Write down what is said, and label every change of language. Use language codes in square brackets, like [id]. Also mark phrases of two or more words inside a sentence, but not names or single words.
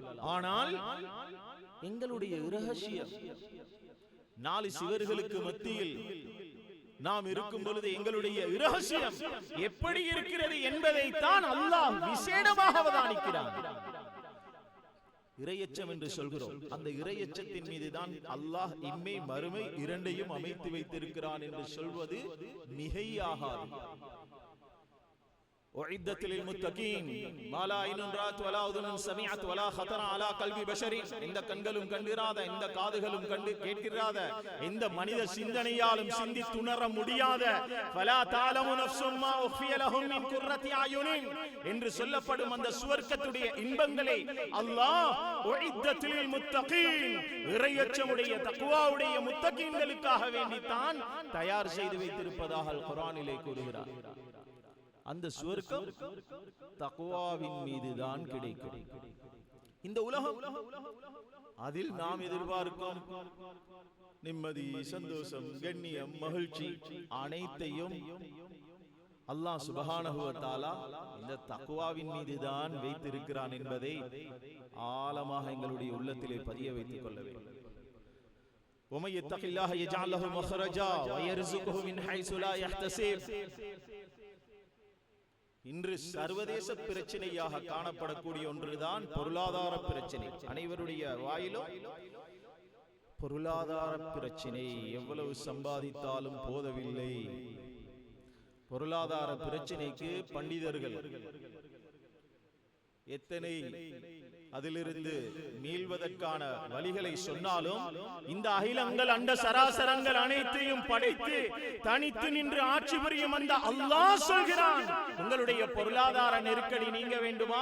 [ta] ஆனால் எங்களுடைய இரகசியம் 4 சுவர்களுக்கு மத்தியில் நாம் இருக்கும் பொழுது எங்களுடைய இரகசியம் எப்படி இருக்கிறது என்பதை தான் அல்லாஹ் விசேடமாக அவதானிக்கிறான். இறையச்சம் என்று சொல்கிறோம். அந்த இறையச்சத்தின் மீதுதான் அல்லாஹ் இம்மை மறுமை இரண்டையும் அமைத்து வைத்திருக்கிறான் என்று சொல்வது மிகையாகாது. [ar] أعدت للمتقين ما لا عين رأت ولا أذن سمعت ولا خطر على قلب بشر. [ta] இந்த கண்களும் கண்டிராத, இந்த காதுகளும் கண்டு கேட்கிறாத, இந்த மனித சிந்தனையாலும் சிந்தித்துணர முடியாத [ar] فلا تعلم نفس ما أخفي لهم من قرة أعين [ta] என்று சொல்லப்படும் அந்த சுவர்க்கத்துடைய இன்பங்களை அல்லாஹ் [ar] أعدت للمتقين [ta] இறையச்சமுடைய தக்வாவுடைய முத்தகீன்களுக்காக வேண்டி தான் தயார் செய்து வைத்திருப்பதாக குர்ஆனிலே கூறுகிறார். அந்த சுவர்க்கம் தக்வாவின் மீதுதான் கிடைக்கும். இந்த உலகம் அதில் நாம் எதிர்பார்க்கும் நிம்மதி, சந்தோஷம், கண்ணியம், மகிழ்ச்சி அனைத்தையும் அல்லாஹ் [ar] سبحانه و تعالى [ta] இந்த தக்வாவின் மீதுதான் வைத்திருக்கிறான் என்பதை ஆழமாக எங்களுடைய உள்ளத்திலே பதிய வைத்துக் கொள்ள வேண்டும். [ar] وَمَن يَتَّقِ اللَّهَ يَجْعَل لَّهُ مَخْرَجًا وَيَرْزُقْهُ مِنْ حَيْثُ لَا يَحْتَسِبُ. [ta] இன்று சர்வதேச பிரச்சனையாக காணப்படக்கூடிய ஒன்றுதான் பொருளாதார பிரச்சனை. அனைவருடைய வாயிலும் பொருளாதார பிரச்சனை. எவ்வளவு சம்பாதித்தாலும் போதவில்லை. பொருளாதார பிரச்சனைக்கு பண்டிதர்கள் எத்தனை அதிலிருந்து மீள்வதற்கான வழிகளை சொன்னாலும் இந்த அகிலங்கள் அண்ட சராசரங்கள் அனைத்தையும் படைத்து தனித்து நின்று ஆட்சி புரியும் அந்த அல்லாஹ் சொல்கிறான், உங்களுடைய பொருளாதார நெருக்கடி நீங்க வேண்டுமா?